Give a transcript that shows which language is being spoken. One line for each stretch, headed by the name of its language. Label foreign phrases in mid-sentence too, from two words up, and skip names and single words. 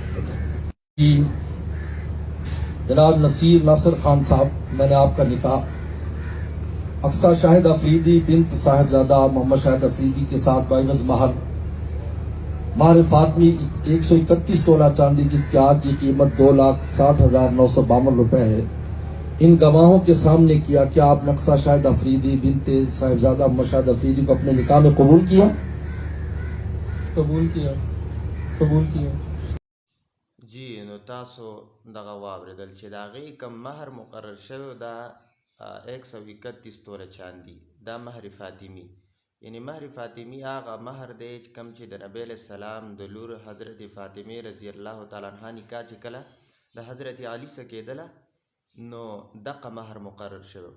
Urdu: جناب نصیر ناصر خان صاحب، میں نے آپ کا نکاح اقصیٰ شاہد آفریدی بنت صاحبزادہ محمد شاہد آفریدی کے ساتھ بعوض مہر مار فاطمی 131 تولہ چاندی جس کی آج کی قیمت 2,60,952 روپے ہے، ان گواہوں کے سامنے کیا. کیا آپ نقصہ شاہد آفریدی بنت صاحبزادہ محمد شاہد آفریدی کو اپنے نکاح میں قبول کیا? قبول کیا، قبول کیا.
Pashto: جی نو تاسو دغه واورېدل چې د هغې کوم مهر مقرر شوی دا 131 توله چاندي، دا مهر فاطمي. یعنی مهر فاطمي هغه مهر دی چې کوم چې د نبی علیه السلام د لور حضرت فاطمې رضی الله تعالی عنها نکاح چې کله د حضرت علي سره کېدله نو دغه مهر مقرر شوی.